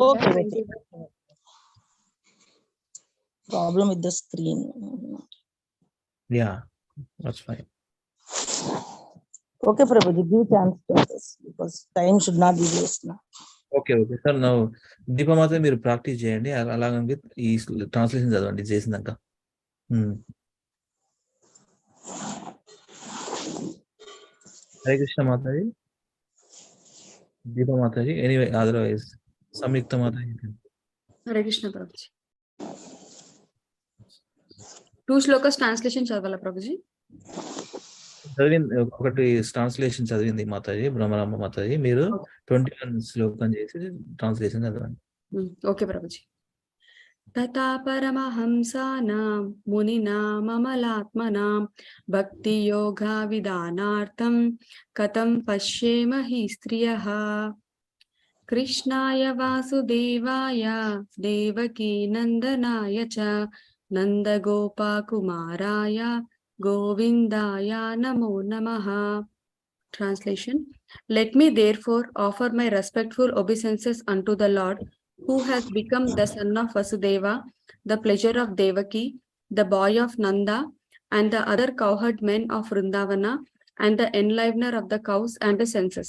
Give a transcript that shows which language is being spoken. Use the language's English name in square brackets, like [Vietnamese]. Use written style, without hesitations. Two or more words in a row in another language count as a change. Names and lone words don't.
[English] Okay. Problem with the screen. Yeah, that's fine. Okay, Prabhuji, give chance to this because time should not be waste now. Okay. Sir, now [Telugu] Deepa Mataji మీరు ప్రాక్టీస్ చేయండి అలాగే విత్ ఈ ట్రాన్స్లేషన్ చదవండి చేసినాక. [English] Hare Krishna Mataji. Deepa Mataji. Anyway, otherwise, Samyukta Mataji. Hare Krishna Prabhuji. 2 shlokas translation చదవాలా Prabhuji? [Telugu] ఒకటి ట్రాన్స్లేషన్ చదివింది మాతాజీ బ్రహ్మరామ మాతాజీ మీరు 21 శ్లోకం చేసి ట్రాన్స్లేషన్ చదవండి. [Sanskrit] ఓకే ప్రభుజీ. తథా పరమహంసానాం మునినాం అమలాత్మనాం భక్తి యోగా విధానార్థం కథం పశ్యేమ హి స్త్రియః కృష్ణాయ వాసుదేవాయ దేవకీ నందనాయ చ నందగోపకుమారాయ गोविन्दाय नमो नमः. [English] Translation. Let me therefore offer my respectful obeisances unto the Lord, who has become the son of Vasudeva, the pleasure of Devaki, the boy of Nanda, and the other cowherd men of Vrindavana, and the enlivener of the cows and the senses.